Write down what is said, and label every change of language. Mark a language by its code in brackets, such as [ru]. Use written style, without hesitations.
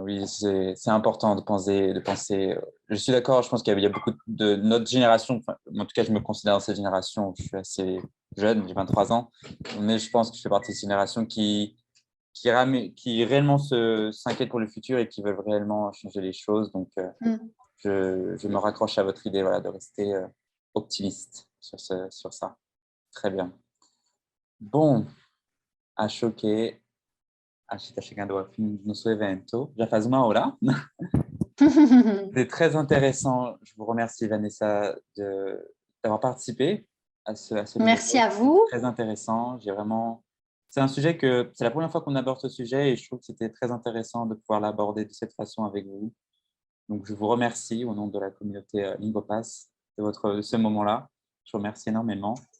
[fr] Oui, c'est important de penser. Je suis d'accord, je pense qu'il y a beaucoup de notre génération, enfin, en tout cas, je me considère dans cette génération, je suis assez jeune, j'ai 23 ans, mais je pense que je fais partie de cette génération qui réellement s'inquiète pour le futur et qui veulent réellement changer les choses. Donc, je me raccroche à votre idée, voilà, de rester optimiste sur ça. Très bien. [pt] Bom, acho que a gente está chegando ao fim do nosso evento. Já faz uma hora. [fr] C'est très intéressant. Je vous remercie, Vanessa, d'avoir participé à ce Merci numéro. à vous. Très intéressant. C'est un sujet c'est la première fois qu'on aborde ce sujet et je trouve que c'était très intéressant de pouvoir l'aborder de cette façon avec vous. Donc, je vous remercie au nom de la communauté Lingopass de ce moment-là. Je vous remercie énormément.